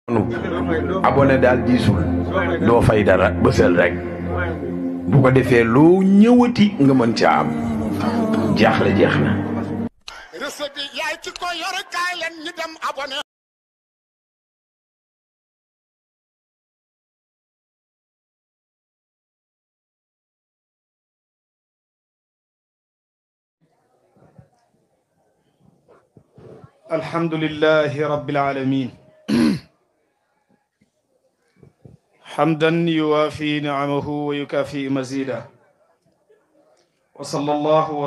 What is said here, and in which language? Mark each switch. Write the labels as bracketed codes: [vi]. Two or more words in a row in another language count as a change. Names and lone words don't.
[wo] abonné daal diisul doo fay dara bësal rek bu ko defee loo ñëwati nga mën ca am jaaxle jeex na. recette bi yaay ci ko yore kaay leen ñu dem abonné. [ar] الحمد لله رب العالمين حمدا يوافي نعمه ويكافئ مزيده وصلى الله و